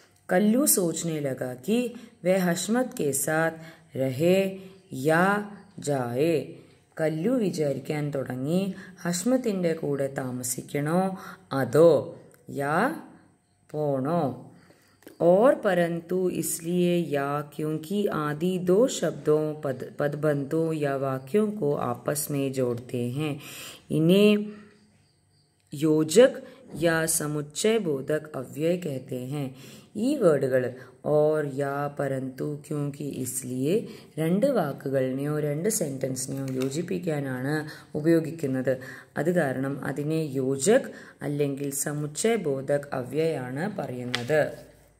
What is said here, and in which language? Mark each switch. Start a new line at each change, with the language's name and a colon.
Hindi: कल्लू सोचने लगा कि वह हशमत के साथ रहे या जाए.
Malayalam: കല്ലു വിചാരിക്കാൻ തുടങ്ങി ഹഷ്മത്തിൻ്റെ കൂടെ താമസിക്കണോ അതോ യാ പോണോ.
Hindi: और परंतु इसलिए या क्योंकि आदि दो शब्दों पदबंधों या वाक्यों को आपस में जोड़ते हैं. इन्हें योजक या समुच्चय बोधक अव्यय कहते हैं.
Malayalam: ഈ വേർഡുകൾ
Hindi: और या परंतु क्योंकि इसलिए
Malayalam: രണ്ട് വാക്കുകളിനെയോ രണ്ട് സെൻറ്റൻസിനെയോ യോജിപ്പിക്കാനാണ് ഉപയോഗിക്കുന്നത്. അത് കാരണം അതിനെ യോജക് അല്ലെങ്കിൽ സമുച്ചയ ബോധക് അവ്യയാണ് പറയുന്നത്.